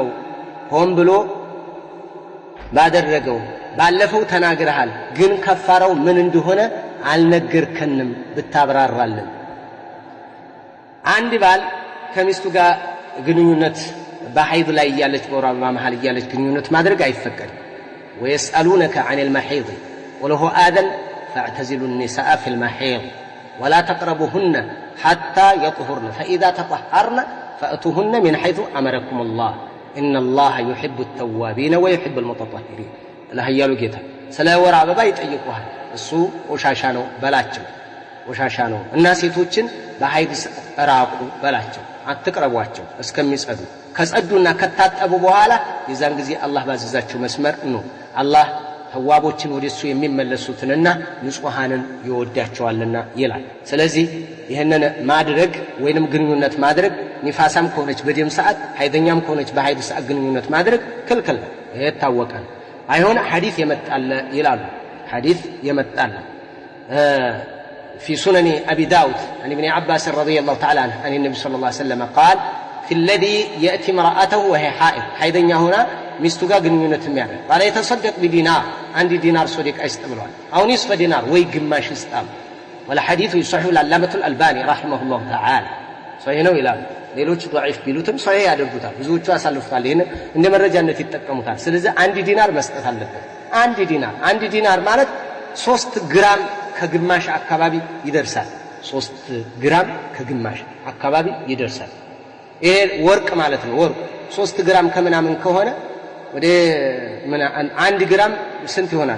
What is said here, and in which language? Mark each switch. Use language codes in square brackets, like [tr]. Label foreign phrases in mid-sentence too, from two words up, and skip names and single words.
[am] ሆን ብሎ ባደረገው ባለፈው ተናግረሃል፣ ግን ከፋራው ምን እንደሆነ አልነገርከንም ብታብራራልን። አንድ ባል ከሚስቱ ጋር ግንኙነት በሐይድ ላይ ያለች በወር አበባ መሃል ያለች ግንኙነት ማድረግ አይፈቀድም። [ar] ويسألونك عن المحيض قل هو أذى فاعتزلوا النساء في المحيض ولا تقربوهن حتى يطهرن فإذا تطهرن فأتوهن من حيث أمركم الله إن الله يحب التوابين ويحب المتطهرين [am] ለሀያሉ ጌታ ስለ ወር አበባ ይጠይቁሃል። እሱ ቆሻሻ ነው በላቸው፣ ቆሻሻ ነው እና ሴቶችን በሐይድ ራቁ በላቸው፣ አትቅረቧቸው እስከሚጸዱ። ከጸዱና ከታጠቡ በኋላ የዛን ጊዜ አላህ ባዘዛቸው መስመር ነው። አላህ ተዋቦችን ወደሱ የሚመለሱትንና ንጹሃንን ይወዳቸዋልና ይላል። ስለዚህ ይህንን ማድረግ ወይንም ግንኙነት ማድረግ ኒፋሳም ከሆነች በደም ሰዓት፣ ሐይደኛም ከሆነች በሐይድ ሰዓት ግንኙነት ማድረግ ክልክል ነው። ይሄ ታወቀ ነው። አይሆን ሐዲስ የመጣለ ይላሉ። ሐዲስ የመጣለ [ar] في سنن أبي داود عن ابن عباس رضي الله تعالى عنه عن النبي صلى الله عليه وسلم قال في الذي يأتي امرأته وهي حائض [am] حيدኛ ሆና ሚስቱ ጋር ግንኙነት የሚያደርግ [ar] قال يتصدق بدينار [am] አንድ ዲናር ሶደቃ ይስጥ ብለዋል። አሁን ይስፈ ዲናር ወይ ግማሽ ይስጣል። [ar] والحديث يصحح العلامة الألباني رحمه الله تعالى [am] صحيح ነው ይላል። ሌሎች ضعيف ቢሉትም صحيح ያደርጉታል። ብዙዎቹ ያሳልፉታል። ይሄን እንደ መረጃነት ይጠቀሙታል። ስለዚህ አንድ ዲናር መስጠት አለበት። አንድ ዲናር ማለት 3 ግራም ከግማሽ አካባቢ ይደርሳል። 3 ግራም ከግማሽ አካባቢ ይደርሳል። ይሄ ወርቅ ማለት ነው። ወርቅ 3 ግራም ከምናምን ከሆነ ወደ 1 ግራም ስንት ይሆናል?